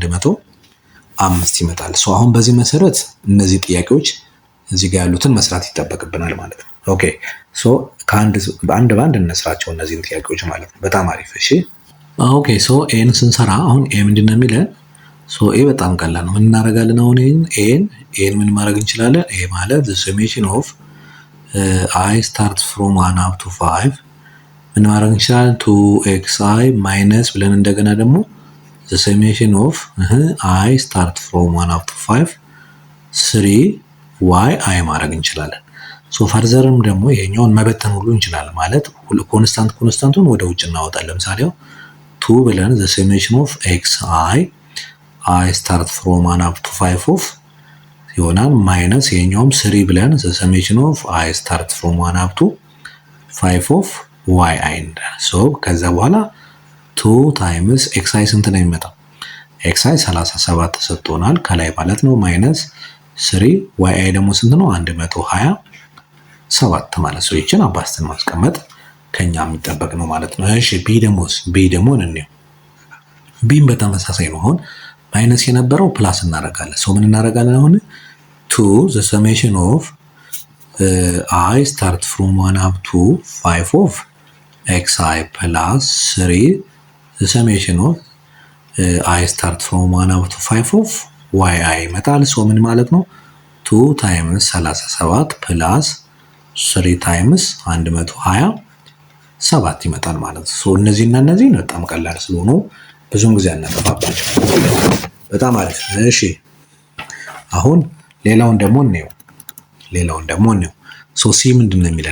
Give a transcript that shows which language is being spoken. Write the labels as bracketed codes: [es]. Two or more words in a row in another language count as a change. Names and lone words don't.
[am] 105 ይመጣል። አሁን በዚህ መሰረት እነዚህ ጥያቄዎች እዚህ ጋር ያሉትን መስራት ይጠበቅብናል ማለት ነው። ኦኬ በአንድ እንስራቸው እነዚህን ጥያቄዎች ማለት ነው። በጣም አሪፍ። እሺ ኦኬ ኤን ስንሰራ አሁን ኤ ምንድን ነው የሚለን? ኤ በጣም ቀላል ነው። ምን እናደርጋለን? አሁን ኤን ምን ማድረግ እንችላለን? ኤ ማለት [en] the summation of I start from 1 up to 5 [am] ምን ማድረግ እንችላለን? 2xi ማይነስ ብለን እንደገና ደግሞ [en] the summation of I start from 1 up to 5 [am] 3yi ማድረግ እንችላለን። ፈርዘርም ደግሞ ይሄኛውን መበተን ሁሉ እንችላለን። ማለት ኮንስታንቱን ወደ ውጭ እናወጣለን። ለምሳሌ 2 ብለን [en] the summation of xi I start from 1 up to 5 of [am] ይሆናል ማይነስ ይሄኛውም 3 ብለን [en] the summation of I start from 1 up to 5 of yi [am] ከዛ በኋላ 2 ታይምስ xi ስንት ነው የሚመጣው? xi 37 ተሰጥቶናል ከላይ ማለት ነው። ማይነስ 3 yi ደግሞ ስንት ነው? 127 ማለት ነው። ይችን አባስተን ማስቀመጥ ከኛ የሚጠበቅ ነው ማለት ነው። እሺ ቢ ደግሞ እንየው። ቢም በተመሳሳይ ነው። አሁን ማይነስ የነበረው ፕላስ እናደርጋለን። ምን እናደርጋለን? [en] አሁን 2 the summation of I start from 1 up to 5 of xi plus 3 the summation of I start from 1 up to 5 of yi [am] ይመጣል። ምን ማለት ነው? 2 ታይምስ 37 ፕላስ 3 ታይምስ 127 ይመጣል ማለት ነው። እነዚህና እነዚህ በጣም ቀላል ስለሆኑ ብዙም ጊዜ አናጠፋባቸው። በጣም አሪፍ። እሺ አሁን ሌላውን ደግሞ እንየው። ሲ ምንድን ነው የሚለን?